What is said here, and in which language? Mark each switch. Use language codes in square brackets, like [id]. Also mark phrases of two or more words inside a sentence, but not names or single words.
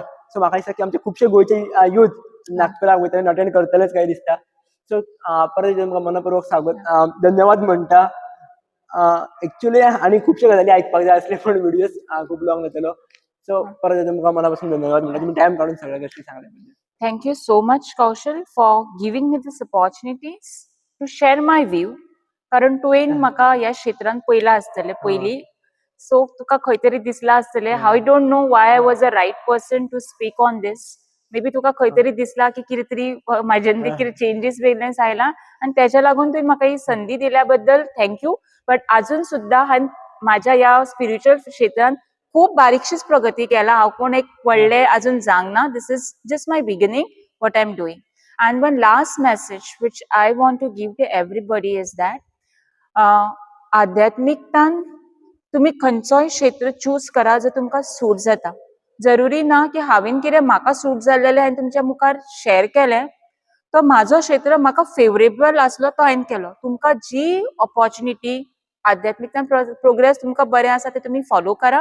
[kok] सो म्हाका दिसता की आमचे खुबशे गोंयचे यूथ नागपुराक वयतले अटेंड करतलेच काय दिसता. सो परत तुमकां मनपूर्वक स्वागत, धन्यवाद म्हणटा. एक्चुअली आनी खुबशे गजाली आयकपाक जाय आसले पण व्हिडिओज खूप लॉंग जातलो. सो परत तुमकां मना पासून धन्यवाद म्हणटा, तुम्ही टायम काढून सगळ्या गोष्टी सांगल्या. [en] Thank you so much, Kaushal, for giving me this opportunities to share my view. [kok] कारण तुवें म्हाका ह्या क्षेत्रांत पयला आसतलें पयलीं, सो तुका खंय तरी दिसला आसतलें. हांव [en] don't know why I was a right person to speak on this. [kok] मे बी तुका खंय तरी दिसला की कितें तरी म्हाज्यान कितें चेंजीस वेगळेंच आयला आनी तेच्या लागून तुवें म्हाका ही संदी दिल्या बद्दल थँक्यू. बट अजून सुद्दां हांवें म्हाज्या ह्या स्पिरिच्युअल क्षेत्रांत खूप बारीकशीच प्रगती केला. हांव कोण एक व्हडलें अजून जावंक ना. [en] this is just my beginning what I am doing. And one last message which I want to give to everybody is that [kok] आध्यात्मिकतान तुम्ही खंयचोय क्षेत्र चूज करा जो तुमकां सूट जाता. जरुरी ना की हांवें कितें म्हाका सूट जाल्लेलें हांवें तुमच्या मुखार शेअर केलें, तो म्हाजो क्षेत्र म्हाका फेवरेबल आसलो तो हांवें केलो. तुमकां जी ऑपॉर्च्युनिटी आध्यात्मिकतान प्रोग्रेस तुमकां बरें आसा ते तुमी फॉलो करा.